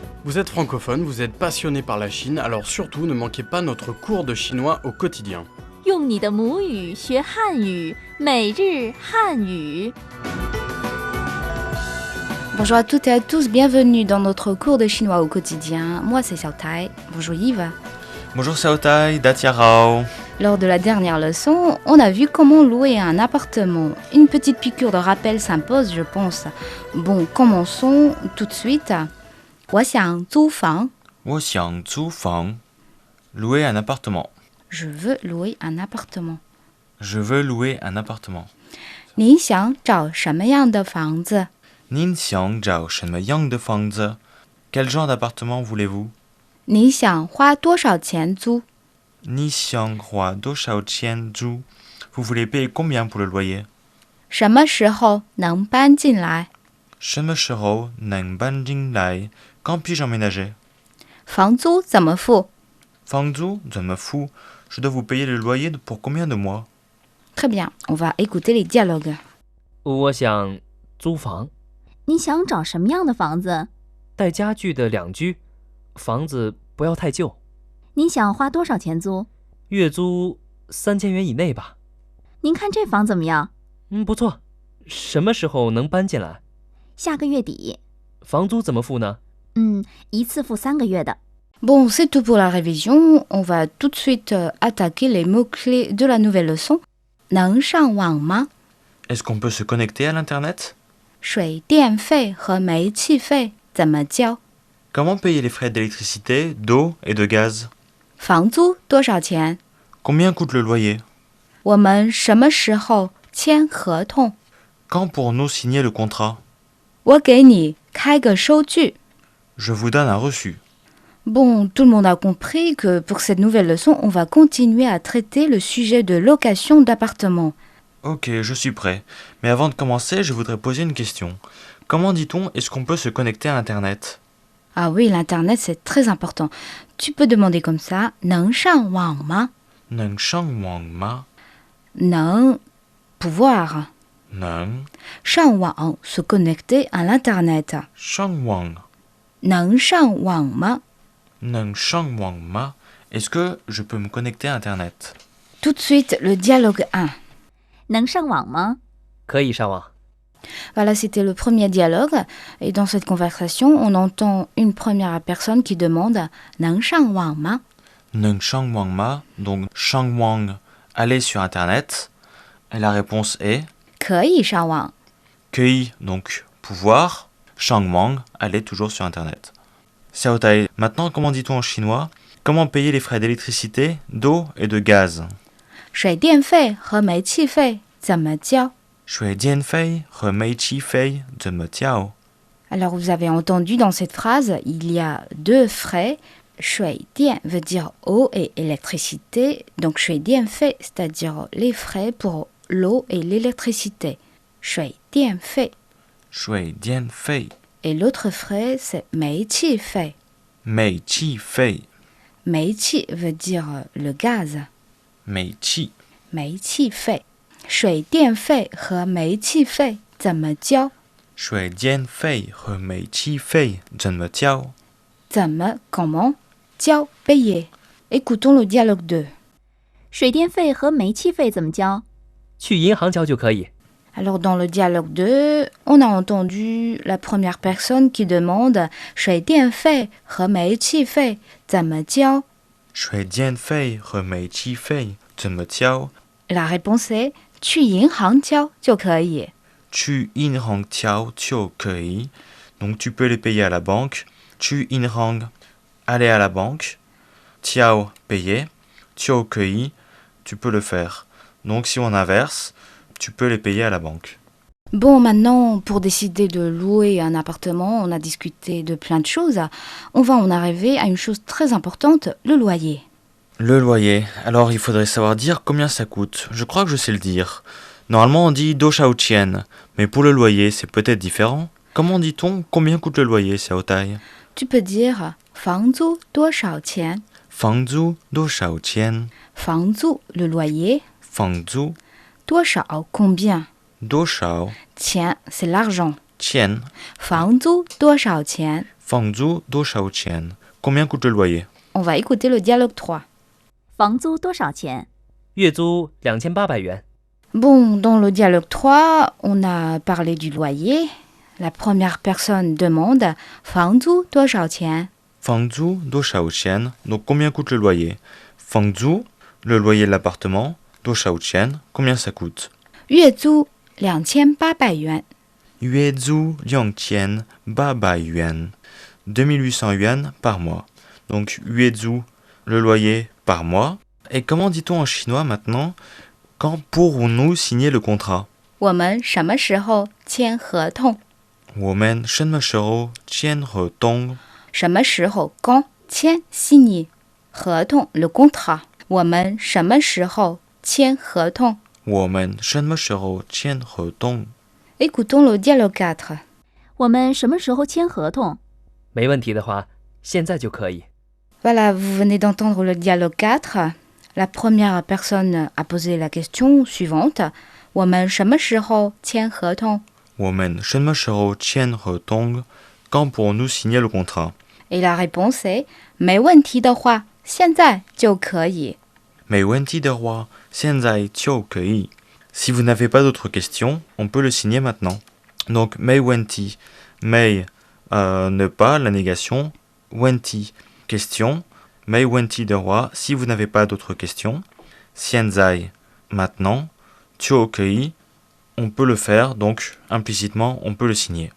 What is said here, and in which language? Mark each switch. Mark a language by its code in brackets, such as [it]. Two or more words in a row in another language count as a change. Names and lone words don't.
[fr] Vous êtes francophone, vous êtes passionné par la Chine, alors surtout ne manquez pas notre cours de chinois au quotidien. [zh] 用你的母语学汉语，每日汉语。 [fr] Bonjour à toutes et à tous, bienvenue dans notre cours de chinois au quotidien. Moi c'est Xiao Tai. Bonjour Yves. Bonjour Xiao Tai, Datia Rao. Lors de la dernière leçon, on a vu comment louer un appartement. Une petite piqûre de rappel s'impose, je pense. Bon, commençons tout de suite. [zh] 我想租房. 我想租房. [fr] Louer un appartement. Je veux louer un appartement. Je veux louer un appartement. [zh] 你想找什么样的房子? 您想找什么样的房子? [fr] Quel genre d'appartement voulez-vous? [zh] 你想花多少钱租? 你想花多少钱租? [fr] Vous voulez payer combien pour le loyer? [zh] 什么时候能搬进来? 什么时候能搬进来? [fr] Quand puis-je emménager? [zh] 房租怎么付? 房租怎么付? [fr] Je dois vous payer le loyer pour combien de mois? Très bien, on va écouter les dialogues. [zh] 我想租房，你想找什么样的房子？带家具的2居，房子不要太旧，你想花多少钱租？月租3000元以内吧。您看这房怎么样？不错。什么时候能搬进来？下个月底。房租怎么付呢？一次付3个月的。 [fr] Bon, c'est tout pour la révision. On va tout de suite attaquer les mots-clés de la nouvelle leçon. [zh] 能上网吗? [fr] Est-ce qu'on peut se connecter à l'internet? [zh] 水电费和煤气费怎么交? [fr] Comment payer les frais d'électricité, d'eau et de gaz? [zh] 房租多少钱? [fr] Combien coûte le loyer? [zh] 我们什么时候签合同? [fr] Quand pourrons-nous signer le contrat? [zh] 我给你开个收据. [fr] Je vous donne un reçu. Bon, tout le monde a compris que pour cette nouvelle leçon, on va continuer à traiter le sujet de location d'appartements. Ok, je suis prêt. Mais avant de commencer, je voudrais poser une question. Comment dit-on est-ce qu'on peut se connecter à Internet? Ah oui, l'Internet, c'est très important. Tu peux demander comme ça, [zh] 能上网吗? 能上网吗? [fr] 能, pouvoir. [zh] 能上网, [fr] se connecter à l'Internet. [zh] 上网能上网吗? 能上网吗? [fr] Est-ce que je peux me connecter à Internet? Tout de suite, le dialogue 1. [zh] 能上网吗？可以上网。 [fr] Voilà, c'était le premier dialogue. Et dans cette conversation, on entend une première personne qui demande [zh] 能上网吗? 能上网吗? [fr] Donc, [zh] 上网, [fr] aller sur Internet. Et la réponse est [zh] 可以上网. 可以, [fr] donc pouvoir. [zh] 上网, [fr] aller toujours sur Internet. Xiao Tai, maintenant, comment dit-on en chinois? Comment payer les frais d'électricité, d'eau et de gaz? [zh] 水电费和煤气费怎么交? 水电费和煤气费怎么交? [fr] Alors, vous avez entendu dans cette phrase, il y a 2 frais. 水电 veut dire eau et électricité. Donc, [zh] 水电费, [fr] c'est-à-dire les frais pour l'eau et l'électricité. [zh] 水电费. 水电费 [fr] Et l'autre frais, c'est 煤气费. [zh] 煤气费 [fr] 煤气 veut dire le gaz. [zh] 煤气煤气费。水电费和煤气费怎么交? 水电费和煤气费怎么交? [fr] 怎么 comment? 交 payer. Écoutons le dialogue 2. [zh] 水电费和煤气费怎么交？去银行交就可以。 [fr] Alors dans le dialogue 2, on a entendu la première personne qui demande [zh] 水电费和煤气费怎么交? 水电费和煤气费怎么交? [fr] La réponse est [zh] 去银行交就可以。去银行交就可以. [fr] Donc tu peux les payer à la banque. [zh] 去银行 [fr] aller à la banque. 交 payer. [zh] 就可以 [fr] tu peux le faire. Donc si on inverse, tu peux les payer à la banque. Bon, maintenant, pour décider de louer un appartement, on a discuté de plein de choses. On va en arriver à une chose très importante, le loyer. Le loyer. Alors il faudrait savoir dire combien ça coûte. Je crois que je sais le dire. Normalement on dit [zh] 多少钱, [fr] mais pour le loyer c'est peut-être différent. Comment dit-on combien coûte le loyer, Xiao Tai? Tu peux dire [zh] 房租多少钱? 房租多少钱? 房租, [fr] le loyer. [zh] 房租 [fr] 多少, combien? [zh] 多少 [fr] Tiens, c'est l'argent. [zh] 钱房租多少钱房租多少钱 [fr] Combien coûte le loyer On va écouter le dialogue 3. [zh] 房租多少钱？月租2800元。 [fr] Bon, dans le dialogue 3, on a parlé du loyer. La première personne demande [zh] 房租多少钱房租多少钱 [fr] Donc combien coûte le loyer 房租 le loyer de l'appartement [zh] 多少钱 [fr] Combien ça coûte [zh] 月租2800元月租2800元 [fr] 2800 yuan par mois. Donc 月租 le loyer par mois. Et comment dit-on en chinois maintenant Quand pourrons-nous signer le contrat [zh] 我们什么时候签合同我们什么时候签合同 [fr] 什么时候 quand 签 signer 合同 le contrat [zh] 我们什么时候签合同我们什么时候签合同 [fr] Écoutons le dialogue 4. [zh] 我们什么时候签合同？没问题的话，现在就可以。 [fr] Voilà, vous venez d'entendre le dialogue 4. La première personne a posé la question suivante. [zh] 我们什么时候签合同我们什么时候签合同 [fr] Quand pourrons-nous signer le contrat Et la réponse est [zh] 没问题的话，现在就可以。没问题的话，现在就可以 [fr] Si vous n'avez pas d'autres questions, on peut le signer maintenant. Donc, [zh] 没问题, [fr] mei ne pas, la négation, wenti, question, [zh] 没问题的话, [fr] si vous n'avez pas d'autres questions, xianzai, maintenant, tuokei, on peut le faire, donc implicitement, on peut le signer.